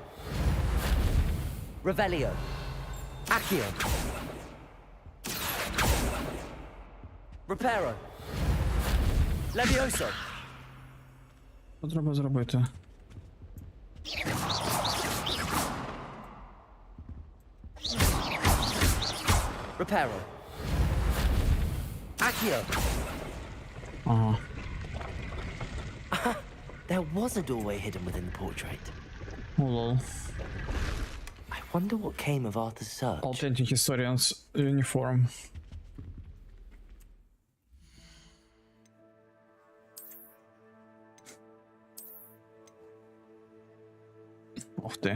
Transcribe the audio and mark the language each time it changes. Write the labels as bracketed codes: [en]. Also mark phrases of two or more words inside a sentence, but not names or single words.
[la] Revelio. Accio. Reparo. Levioso. [uk] Що треба зробити? [la] Reparo. Accio. Ага. [en] There was a doorway hidden within the portrait. Oh, lol. I wonder what came of Arthur's search. Authentic historian's uniform. [ru] Ух ты.